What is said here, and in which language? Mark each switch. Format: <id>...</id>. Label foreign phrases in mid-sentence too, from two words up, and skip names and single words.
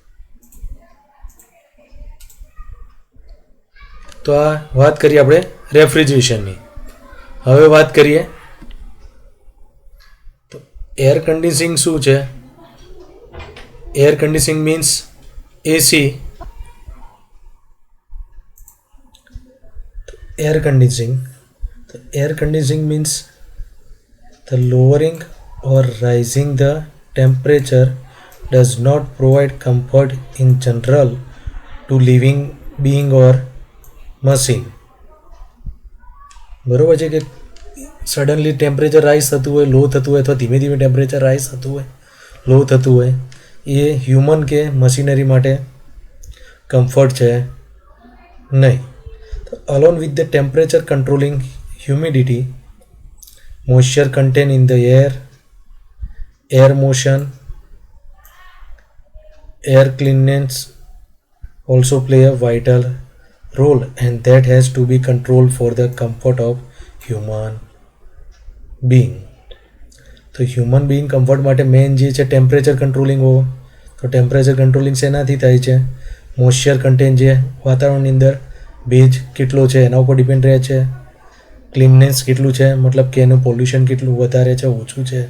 <gu>તો આ વાત કરીએ આપણે રેફ્રિજરેશનની. હવે વાત કરીએ તો એર કન્ડિશનિંગ શું છે.</gu> <en>air conditioning means AC. એર conditioning means the lowering or rising the temperature does not provide comfort in general to living being or machine.</en> <gu>બરોબર છે કે સડનલી</gu> <en>temperature rise</en> <gu>થતું હોય, લો થતું હોય, અથવા ધીમે ધીમે</gu> <en>temperature rise</en> <gu>થતું હોય, લો થતું હોય, એ હ્યુમન કે મશીનરી માટે કમ્ફર્ટ છે નહીં.</gu> <en>Along with the temperature controlling humidity, moisture content in the air motion, air cleanness also play a vital role, and that has to be controlled for the comfort of human being.</en> <gu>તો</gu> <en>human being comfort</en> <gu>માટે મેઇન જે છે</gu> <en>temperature controlling</en> <gu>હો. તો</gu> <en>temperature controlling</en> <gu>શેનાથી થાય છે?</gu> <en>moisture content</en> <gu>જે વાતાવરણની અંદર ભેજ કેટલો છે એના ઉપર ડિપેન્ડ રહે છે. ક્લીનનેસ કેટલું છે, મતલબ કે એનું પોલ્યુશન કેટલું વધારે છે, ઓછું છે.</gu>